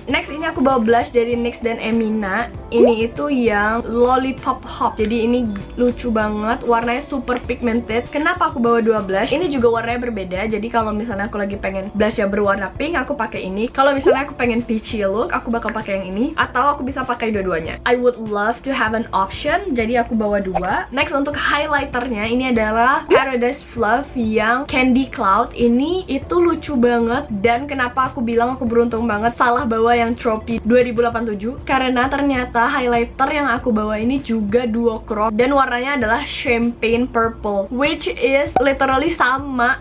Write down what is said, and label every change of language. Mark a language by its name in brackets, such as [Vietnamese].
[Indonesian] Next ini aku bawa blush dari NYX dan EMINA. Ini itu yang lollipop hop. Jadi ini lucu banget, warnanya super pigmented. Kenapa aku bawa 2 blush? Ini juga warnanya berbeda. Jadi kalau misalnya aku lagi pengen blush yang berwarna pink, aku pakai ini. Kalau misalnya aku pengen peachy look, aku bakal pakai yang ini. Atau aku bisa pakai dua-duanya. [English] I would love to have an option, [Indonesian] jadi aku bawa 2. Next untuk highlighternya, ini adalah Paradise Fluff yang Candy Cloud. Ini itu lucu banget. Dan kenapa aku bilang aku beruntung banget salah bawa yang TROPE 2087, karena ternyata highlighter yang aku bawa ini juga duochrome dan warnanya adalah champagne purple, [English] which is literally [Indonesian] sama.